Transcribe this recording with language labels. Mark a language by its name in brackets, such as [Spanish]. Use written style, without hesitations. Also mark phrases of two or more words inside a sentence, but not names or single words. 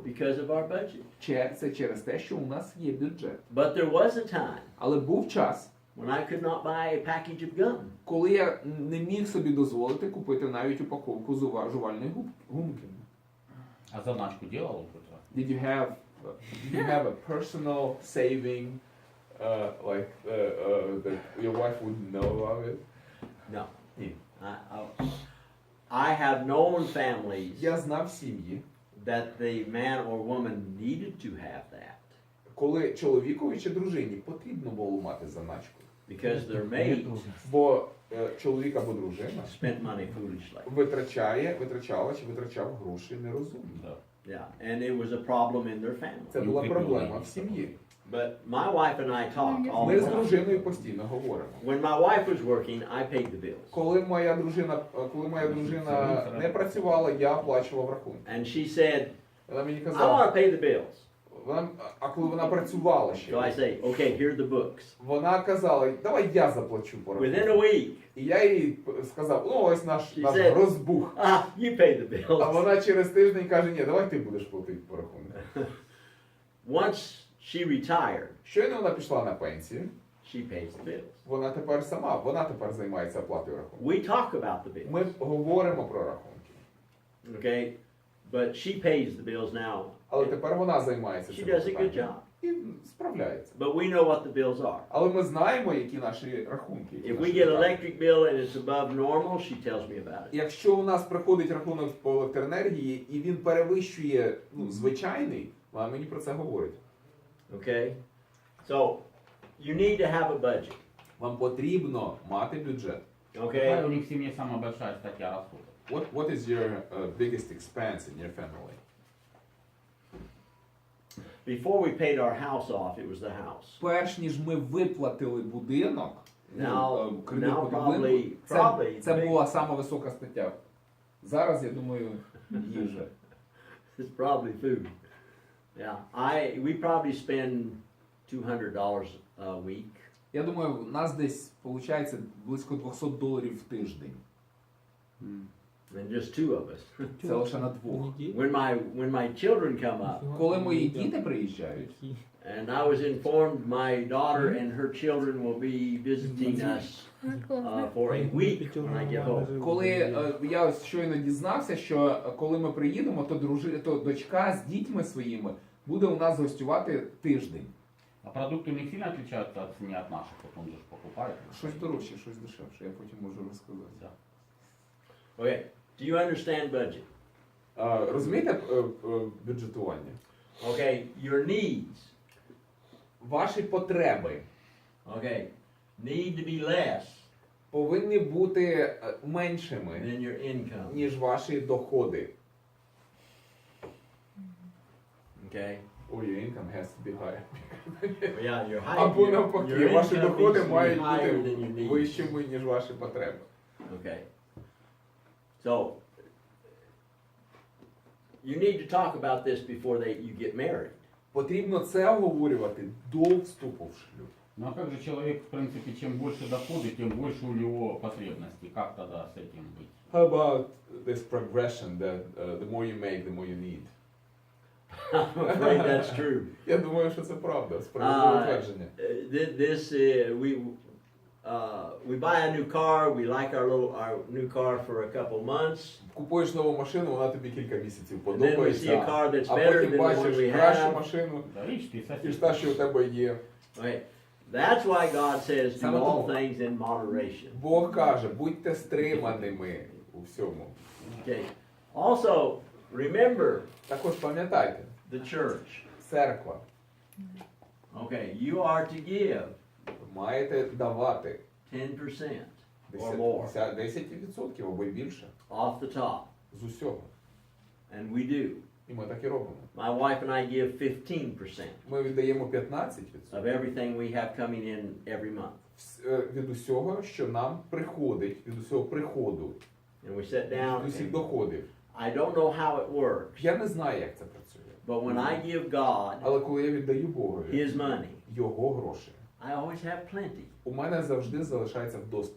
[English] because of our budget. [Ukrainian] Це через те, що у нас є бюджет. [English] But there was a time [Ukrainian] Але був час, [English] when I could not buy a package of gum. [Ukrainian] коли я не міг собі дозволити купити навіть упаковку жувальної гумки. [Russian] А заначку делал хоть раз? [English] Did you have a personal saving that your wife wouldn't know about it? No. I have known families [Ukrainian] Я знав сім'ї, [English] that the man or woman needed to have that [Ukrainian] коли чоловікові чи дружині потрібно було мати заначку. [English] because their mate [Ukrainian] Бо чоловік або дружина [English] spent money foolishly. [Ukrainian] витрачала чи витрачав гроші нерозумно. [Russian] Да. [English] Yeah, and it was a problem in their family. [Ukrainian] Це була проблема в сім'ї. [English] But my wife and I talk all [Ukrainian] Ми [English] the [Ukrainian] з [English] time. [Ukrainian] дружиною постійно говоримо. [English] When my wife was working, I paid the bills. [Ukrainian] Коли моя дружина не працювала, я оплачував рахунки. [English] And she said, [Ukrainian] Вона мені [English] I [Ukrainian] казала, [English] want to pay the bills. [Ukrainian] а коли вона працювала ще, [English] So I say, okay, here are the books. [Ukrainian] вона казала, давай я заплачу по [English] Within [Ukrainian] рахунку. [English] a week, [Ukrainian] І я їй сказав, ну ось наш [English] said- [Ukrainian] розбух. [English] you pay the [Ukrainian] А [English] bills. [Ukrainian] вона через тиждень каже, ні, давай ти будеш платити по рахунку. [English] Once she retired, [Ukrainian] Щойно вона пішла на пенсію, [English] she pays the bills. [Ukrainian] вона тепер займається оплатою рахунку. [English] We talk about the bills, [Ukrainian] Ми говоримо про рахунки. [English] okay? But she pays the bills now. [Ukrainian] Але тепер вона займається [English] She [Ukrainian] цим [English] does a good [Ukrainian] питанням. [English] job. [Ukrainian] І справляється. [English] But we know what the bills are. [Ukrainian] Але ми знаємо, які наші рахунки. які [English] If [Ukrainian] наші [English] we get [Ukrainian] витрати. [English] electric bill and it's above normal, she tells me about it. [Ukrainian] Якщо у нас приходить рахунок по електроенергії і він перевищує звичайний, вона мені про це говорить. [English] Okay? So, you need to have a budget. [Ukrainian] Вам потрібно мати бюджет. [Russian] Какая [English] Okay? [Russian] у них в семье самая большая статья расходов? [English] What is your biggest expense in your family? Before we paid our house off, it was the house. [Ukrainian] Перш ніж ми виплатили будинок, [English] Now- [Ukrainian] кредит [English] now [Ukrainian] по будинку, [English] probably [Ukrainian] це [English] big. [Ukrainian] була сама висока стаття. Зараз, я думаю, їжа. [English] It's probably food. Yeah. We probably spend $200 a week. [Ukrainian] Я думаю, у нас десь виходить близько $200 в тиждень. [English] And just two of us. [Ukrainian] Це лише на двох. [English] When my children come up, [Ukrainian] Коли мої діти приїжджають, [English] and I was informed my daughter and her children will be visiting us for a week when I get home. [Ukrainian] коли я ось щойно дізнався, що коли ми приїдемо, то дочка з дітьми своїми буде у нас гостювати тиждень. [Russian] А продукты у них сильно отличаются от цены от наших, вот он же покупает. [Ukrainian] Щось дорожче, щось дешевше, я потім можу розказати. [Russian] Да. [English] Okay. Do you understand budget? [Ukrainian] Розумієте бюджетування? [English] Okay. Your needs. [Ukrainian] Ваші потреби [English] Okay. Need to be less [Ukrainian] повинні бути меншими, [English] than your income. [Ukrainian] ніж ваші доходи. [English] Okay? Or your income has to be higher. Yeah, your high. [Ukrainian] Або [English] Your [Ukrainian] навпаки, ваші [English] income [Ukrainian] доходи [English] needs to be [Ukrainian] мають [English] higher than [Ukrainian] бути [English] your needs. [Ukrainian] вищими, ніж ваші потреби. [English] Okay. So you need to talk about this before you get married. [Ukrainian] Потрібно це обговорювати до вступу в шлюб. [Russian] Ну а как же человек, в принципе, чем больше доходы, тем больше у него потребностей. Как тогда с этим быть? [English] How about this progression that the more you make, the more you need? I'm afraid that's true. [Ukrainian] Я думаю, що це правда, справедливе твердження. [English] We buy a new car. We like our new car for a couple months. [Ukrainian] Купуєш нову машину, вона тобі кілька місяців [English] And then we see a [Ukrainian] подобається, [English] car that's [Ukrainian] а [English] better [Ukrainian] потім [English] than the one [Ukrainian] бачиш [English] we [Ukrainian] кращу [English] have. [Ukrainian] машину, [Russian] Да, видишь, ты [Ukrainian] ніж [Russian] сосед. [Ukrainian] та, що у тебе є. [English] Okay. That's why God says do [Ukrainian] Саме [English] all [Ukrainian] тому. [English] things in moderation. [Ukrainian] Бог каже, будьте стриманими у всьому. [English] Okay. Also, remember [Ukrainian] Також пам'ятайте, [English] the church. [Ukrainian] церква, [English] Okay, you are to give [Ukrainian] маєте давати [English] 10% or more [Ukrainian] 10% або й більше [English] off the top, [Ukrainian] з усього. [English] and we do. [Ukrainian] І ми так і робимо. [English] My wife and I give 15% [Ukrainian] Ми віддаємо 15% [English] of everything we have coming in every month. [Ukrainian] Від усього, що нам приходить, від усього приходу, [English] And we sit down. [Ukrainian] від усіх [English] And [Ukrainian] доходів. [English] I don't know how it works, [Ukrainian] Я не знаю, як це працює. [English] but when I give God [Ukrainian] Але коли я віддаю Богові [English] His money, [Ukrainian] його гроші, [English] I always have plenty. [Ukrainian] у мене завжди залишається вдосталь.